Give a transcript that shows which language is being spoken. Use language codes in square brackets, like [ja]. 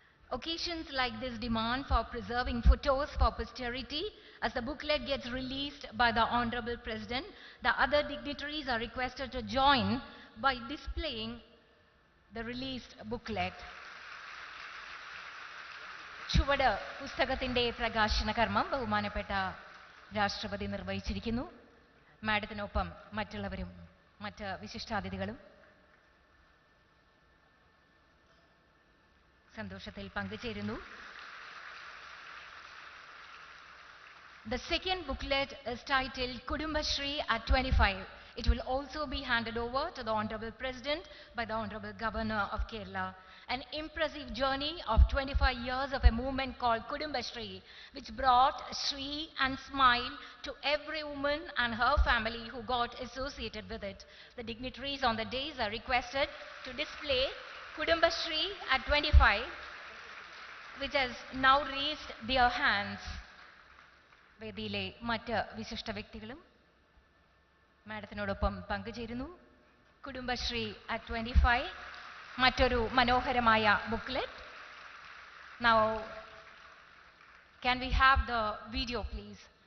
[en] Occasions like this demand for preserving photos for posterity. As the booklet gets released by the Honorable President, the other dignitaries are requested to join by displaying the released booklet. [ml] ചുവട് പുസ്തകത്തിൻ്റെ പ്രകാശന കർമ്മം ബഹുമാനപ്പെട്ട രാഷ്ട്രപതി നിർവഹിച്ചിരിക്കുന്നു. മാഡത്തിനൊപ്പം മറ്റുള്ളവരും മറ്റ് വിശിഷ്ടാതിഥികളും സന്തോഷത്തിൽ പങ്കുചേരുന്നു. [en] The second booklet is titled Kudumbashree at 25. It will also be handed over to the Honorable President by the Honorable Governor of Kerala. An impressive journey of 25 years of a movement called Kudumbashree, which brought Shri and smile to every woman and her family who got associated with it. The dignitaries on the days are requested to display Kudumbashree at 25, which has now raised their hands. [ml] വേദിയിലെ മറ്റ് വിശിഷ്ട വ്യക്തികളും മാഡത്തിനോടൊപ്പം പങ്കുചേരുന്നു. Kudumbashree at 25, മറ്റൊരു മനോഹരമായ booklet. [en] Now, can we have the video, please?